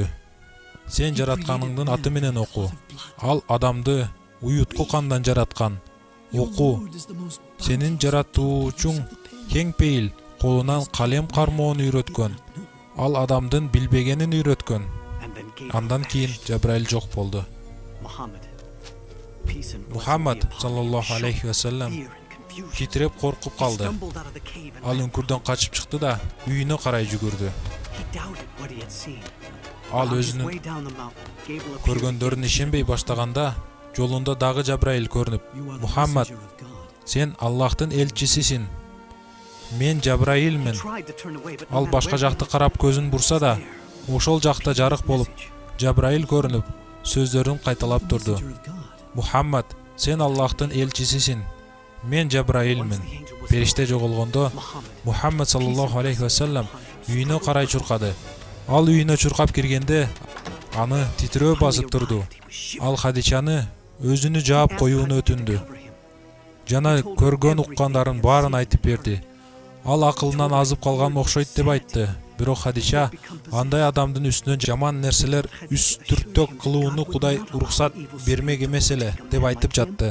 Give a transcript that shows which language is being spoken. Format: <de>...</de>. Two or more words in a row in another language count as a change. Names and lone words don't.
<ky>Сен жаратканыңдын аты менен оку. Ал адамды уютку кандан жараткан. Оку. Сенин жаратуучуң кең пейил, колунан калем кармоону үйрөткөн. Ал адамдын билбегенин үйрөткөн. Андан кийин Жабраил жок болду. Мухаммад</ky> <ar>صلى الله عليه وسلم</ar> <ky>титиреп коркуп калды. Ал үңкүрдөн качып чыкты да үйүнө карай жүгүрдү. Ал өзүнүн көргөндөрүнө ишенбей баштаганда, жолунда дагы Жабраил көрүнүп: "Мухаммад, сен Аллахтын элчисисиң. Мен Жабраилмин." Ал башка жакты карап көзүн бурса да, ошол жакта жарык болуп, Жабраил көрүнүп, сөздөрүн кайталап турду: "Мухаммад, сен Аллахтын элчисисиң. Мен Жабраилмин." Периште жоголгондо, Мухаммад</ky> <ar>صلى الله عليه وسلم</ar> <ky>үйүнө карай чуркады. Ал үйүнө чуркап киргенде, аны титирөө басып турду. Ал Хадичаны өзүнү жаап коюуну өтүндү. Жана көргөн уккандарын баарын айтып берди. Ал акылынан азып калган окшойт деп айтты. Бирок Хадича андай адамдын үстүнө жаман нерселер үстүртөк кылууну Кудай уруксат бермек эмес эле деп айтып жатты.</ky>